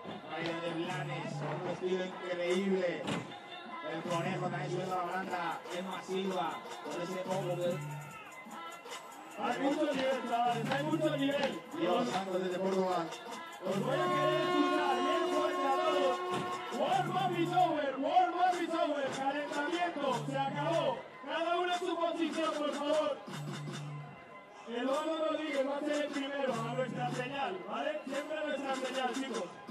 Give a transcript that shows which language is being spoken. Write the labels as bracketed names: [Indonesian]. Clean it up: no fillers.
[Spanish] Rider de Blanes, un estilo increíble. El conejo también subiendo la baranda. Emma Silva, con ese combo de Hay mucho nivel, chavales, hay mucho nivel. Dios santo desde Portugal. Os voy a querer escuchar bien fuerte a todos. [English] Warm up is over, warm up is over. [Spanish] Calentamiento, se acabó. Cada uno en su posición, por favor. Eduardo Rodríguez va a ser el primero a nuestra señal, ¿vale? Siempre a nuestra señal, chicos.